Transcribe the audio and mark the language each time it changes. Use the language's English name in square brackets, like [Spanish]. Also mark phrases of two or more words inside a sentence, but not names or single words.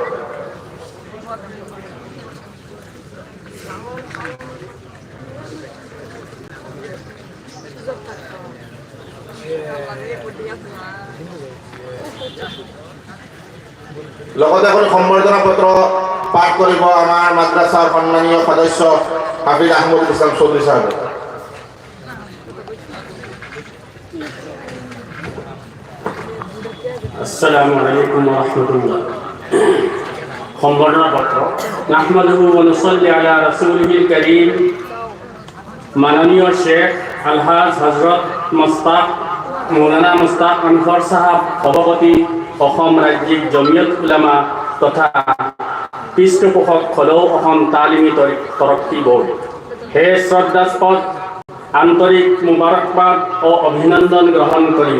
[Assamese] লগতে এখন সম্বৰ্ধনা পত্ৰ পাঠ কৰিব আমাৰ মাদ্ৰাছাৰ সন্মানীয় সদস্য হাফিজ আহমদ ইছলাম চৌধুৰী সাহেব। [Arabic] السلام عليكم ورحمة الله. [Assamese] সম্বৰ্ধনা পত্ৰ [Arabic] نحمده ونصلي على رسوله الكريم [Assamese] মাননীয় শেখ আলহাজ হযরত মুস্তাক মৌলানা মুস্তাক আনফৰ সাহেব সভাপতি অসম ৰাজ্যিক জমিয়ত উলামা তথা পৃষ্ঠপোষক খলৌ অসম তালিমী তৰক্কি বোৰ্ড হে শ্ৰদ্ধাস্পদ আন্তৰিক মুবাৰকবাদ ও অভিনন্দন গ্ৰহণ কৰিব।